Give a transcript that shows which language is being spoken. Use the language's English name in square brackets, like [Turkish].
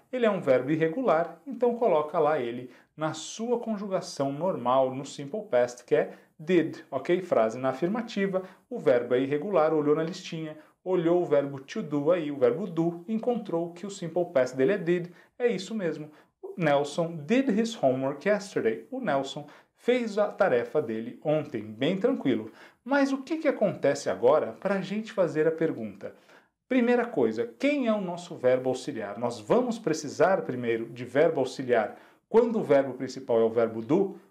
[Portuguese] Ele é um verbo irregular, então coloca lá ele na sua conjugação normal no Simple Past, que é did, ok? Frase na afirmativa, o verbo é irregular, olhou na listinha, olhou o verbo to do aí, o verbo do, encontrou que o simple past dele é did, é isso mesmo. [English] Nelson did his homework yesterday. [Portuguese] O Nelson fez a tarefa dele ontem, bem tranquilo. Mas o que acontece agora para a gente fazer a pergunta? Primeira coisa, quem é o nosso verbo auxiliar? Nós vamos precisar primeiro de verbo auxiliar quando o verbo principal é o verbo do?